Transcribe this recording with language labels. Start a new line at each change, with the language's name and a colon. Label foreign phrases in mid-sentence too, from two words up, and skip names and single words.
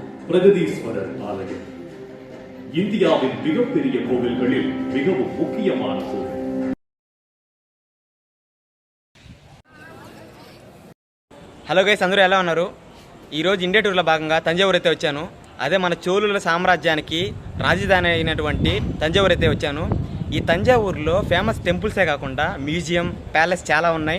Tamil: பிரகதீஸ்வரர் ஆலயம் இந்தியாவின் மிகப்பெரிய கோவில்களில் மிகவும் முக்கியமான கோவில்.
English: hello guys,
Telugu: అందరూ ఎలా ఉన్నారు? ఈరోజు ఇండియా టూర్లో భాగంగా తంజావూరు అయితే వచ్చాను. అదే మన చోళుల సామ్రాజ్యానికి రాజధాని అయినటువంటి తంజావూరు అయితే వచ్చాను. ఈ తంజావూరులో
English: famous temples
Telugu: కాకుండా మ్యూజియం, ప్యాలెస్ చాలా ఉన్నాయి.